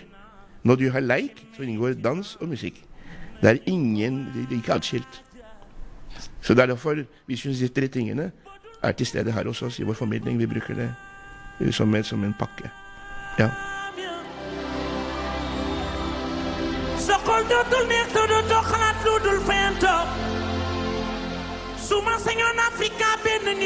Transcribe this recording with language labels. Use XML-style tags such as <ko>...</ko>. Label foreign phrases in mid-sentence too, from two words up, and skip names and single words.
<no>Når du har leik, så inngår dans og musikk. Det er ikke adskilt. Så derfor, vi synes de tre tingene er til stede her hos oss i vår formidling. Vi bruker det som en pakke. Ja.</no> <wo>sa xol dootul neex te dootoo xalaat lu dul fento su ma sañoon Afrika</wo>